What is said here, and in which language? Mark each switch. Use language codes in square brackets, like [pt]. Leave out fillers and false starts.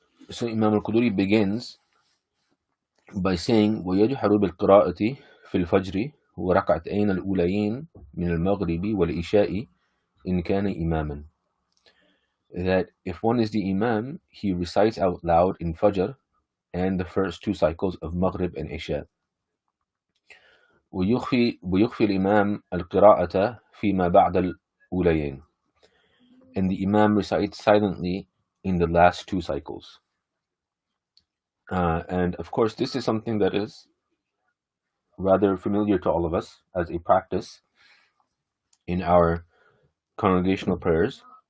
[en] So Imam al-Quduri begins by saying [ar] وَيَجْحَرُ بِالْقِرَاءَةِ فِي الْفَجْرِ وَرَكْعَتَيْنِ الْأُولَيَيْنِ مِنَ الْمَغْرِبِ وَالْإِشَاءِ إِنْ كَانَ إِمَامًا. [en] That if one is the Imam, he recites out loud in Fajr and the first two cycles of Maghrib and Isha. [ar] ويخفي الإمام القراءة فيما بعد الأوليين. [en] And the Imam recites silently in the last two cycles. And of course, this is something that is rather familiar to all of us as a practice in our congregational prayers.